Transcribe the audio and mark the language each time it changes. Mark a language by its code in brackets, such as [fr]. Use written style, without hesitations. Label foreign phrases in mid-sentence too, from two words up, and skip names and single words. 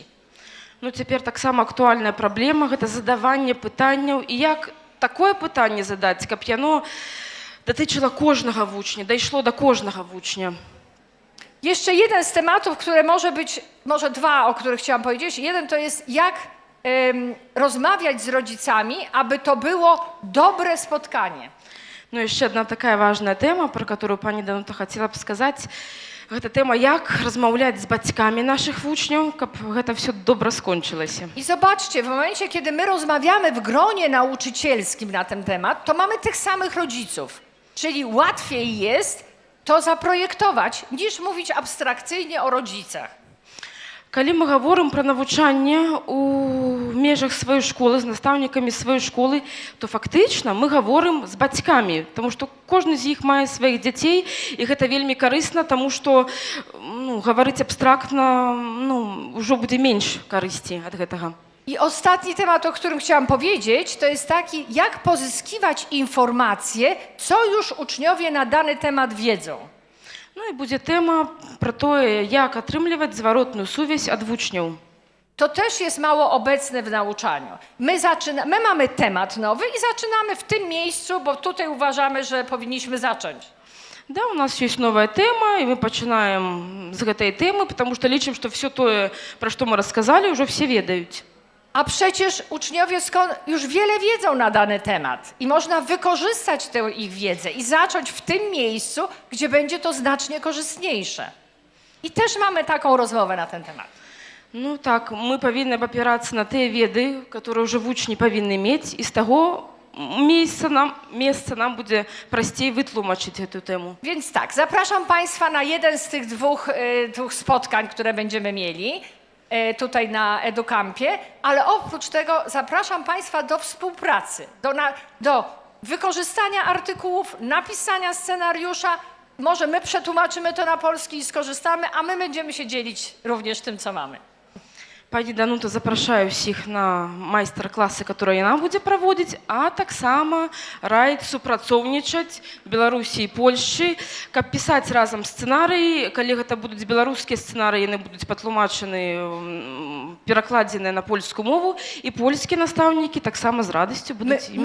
[be] Ну, цяпер таксама актуальная праблема, гэта задаванне пытанняў, і як такое пытанне задаць, каб яно датычыла кожнага вучня, дайшло до кожнага вучня. [pl] Jeszcze jeden z tematów, które może 2, o których chciałam powiedzieć. Jeden to jest, jak rozmawiać z rodzicami, aby to było dobre spotkanie. [be] Ну, яшчэ одна такая важная тэма, пра которую пані Данута хацела б сказаць. Гэта тэма, як размаўляць з бацькамі нашых вучняў, каб гэта все добра скончылася. [pl] I zobaczcie, w momencie, kiedy my rozmawiamy w gronie nauczycielskim na ten temat, to mamy tych samych rodziców. Czyli łatwiej jest to zaprojektować, niż mówić abstrakcyjnie o rodzicach. [be] Калі мы гаворым пра навучанне ў межах сваёй школы, з настаўнікамі сваёй школы, то фактычна мы гаворым з бацькамі, таму што кожны з іх мае сваіх дзяцей, і гэта вельмі карысна, таму што гаварыць абстрактна ўжо будзе менш карысці ад гэтага. [pl] I ostatni temat, o którym chciałam powiedzieć, to jest taki, jak pozyskiwać informacje, co już uczniowie na dany temat wiedzą. [be] Ну і будзе тэма пра тое, як атрымліваць зваротную сувязь ад вучняў. [pl] To też jest mało obecne w nauczaniu. My mamy temat nowy i zaczynamy w tym miejscu, bo tutaj uważamy, że powinniśmy zacząć. [be] Да, у нас ёсць новая тэма, і мы пачынаем з гэтай тэмы, потому што лічым, што все тое, пра што мы расказалі, ўжо все ведаюць. [pl] A przecież uczniowie już wiele wiedzą na dany temat i można wykorzystać tę ich wiedzę i zacząć w tym miejscu, gdzie będzie to znacznie korzystniejsze. I też mamy taką rozmowę na ten temat. [be] Ну так, мы павінны абапірацца на тыя веды, которые ўжо вучні павінны мець, і з таго месца нам будзе прасцей вытлумачыць гэту тэму. [pl] Więc tak, zapraszam Państwa na jeden z tych dwóch spotkań, które będziemy mieli tutaj na EduCampie, ale oprócz tego zapraszam Państwa do współpracy, do wykorzystania artykułów, napisania scenariusza. Może my przetłumaczymy to na polski i skorzystamy, a my będziemy się dzielić również tym, co mamy. [be] Пані Данута, запрашаю ўсіх на майстар-класы, которые яна будзе праводзіць, а таксама раіць супрацоўнічаць Беларусі і Польшчы, каб пісаць разам сцэнарыі. Калі гэта будуць беларускія сцэнарыі, яны будуць патлумачаны, перакладзеныя на польскую мову, і польскія настаўнікі таксама з радасцю будуць імі